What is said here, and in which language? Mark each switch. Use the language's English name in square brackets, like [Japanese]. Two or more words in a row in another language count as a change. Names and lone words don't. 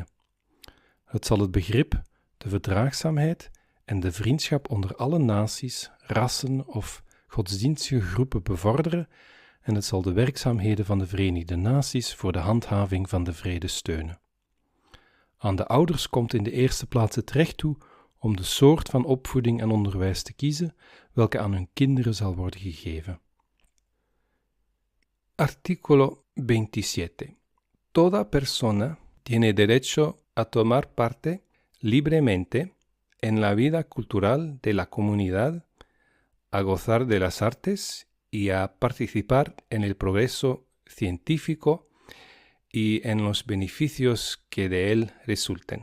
[Dutch] Het zal het begrip, de verdraagzaamheid en de vriendschap onder alle naties, rassen of godsdienstige groepen bevorderen en het zal de werkzaamheden van de Verenigde Naties voor de handhaving van de vrede steunen. Aan de ouders komt in de eerste plaats het recht toe om de soort van opvoeding en onderwijs te kiezen welke aan hun kinderen zal worden gegeven. [Spanish] Artículo 27. Toda persona tiene derecho a tomar parte libremente en la vida cultural de la comunidad, a gozar de las artes y a participar en el progreso científico y en los beneficios que de él resulten.